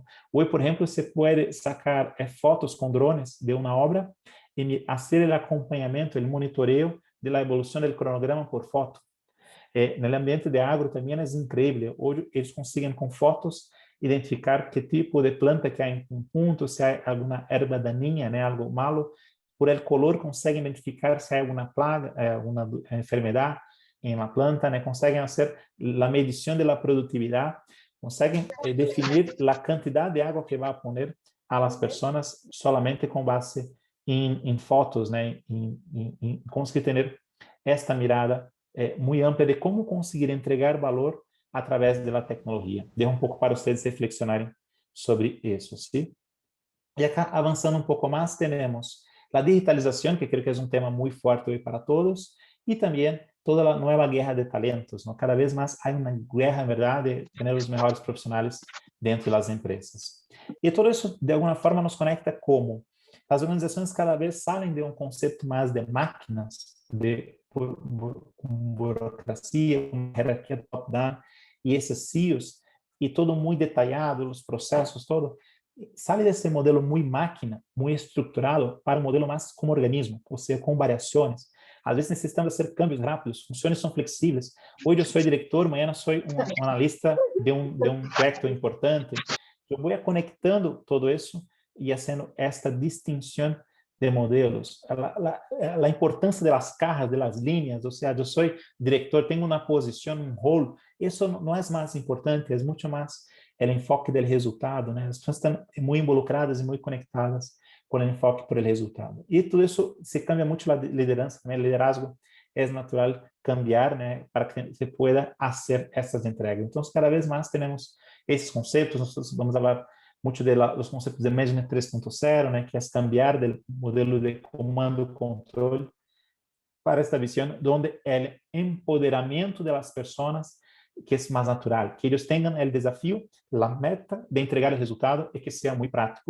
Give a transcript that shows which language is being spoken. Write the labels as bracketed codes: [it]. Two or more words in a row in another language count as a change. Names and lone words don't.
[pt] Hoje, por exemplo, você pode sacar fotos com drones de uma obra e fazer o acompanhamento, o monitoreio da evolução do cronograma por foto. No ambiente de agro também é incrível. Hoje eles conseguem com fotos identificar que tipo de planta que há em um ponto, se há alguma erva daninha, né, [es] algo malo. Por el color [pt] conseguem identificar se há alguma plaga, alguma enfermidade em la planta, né? Conseguem fazer a medição da produtividade, conseguem definir a quantidade de água que vai [es] poner a las [pt] pessoas solamente com base em fotos, né? Conseguir ter esta mirada muito ampla de como conseguir entregar valor [es] a través de la tecnología. Dejo un poco para ustedes reflexionarem sobre eso, ¿sí? Y acá, avanzando un poco más, tenemos la digitalización, que creo que es un tema muy fuerte hoy para todos, y también toda la nueva guerra de talentos, ¿no? Cada vez más hay una guerra, en verdad, de tener los mejores profesionales dentro de las empresas. Y todo eso, de alguna forma, nos conecta como las organizaciones cada vez salen de un concepto más de máquinas, de burocracia, una jerarquía top-down, y esos CEOs, y todo muy detallado, los procesos, todo. [pt] Sale desse modelo muito máquina, muito estruturado, para um modelo mais como organismo, ou seja, com variações. Às vezes necessitamos fazer câmbios rápidos, funções são flexíveis. Hoje eu sou diretor, amanhã eu sou um analista de um projeto importante. Eu vou conectando todo isso e fazendo esta distinção de modelos. A importância das cajas, das linhas, ou seja, eu sou diretor, tenho uma posição, um rol. Isso não é mais importante, é muito mais [es] el enfoque del resultado, [pt] né? As pessoas estão muito involucradas e muito conectadas com o enfoque [es] por el resultado. [pt] E tudo isso se cambia muito a liderança, também. O liderazgo é natural cambiar, né? [es] Para que se pueda [pt] fazer essas entregas. Então, cada vez mais temos esses conceitos. Nós vamos falar muito dos conceitos de Management 3.0, né? Que é cambiar do modelo de comando e controle para esta visão, onde o empoderamento das pessoas que é mais natural, que eles tenham o desafio, a meta de entregar o resultado e que seja muito prático.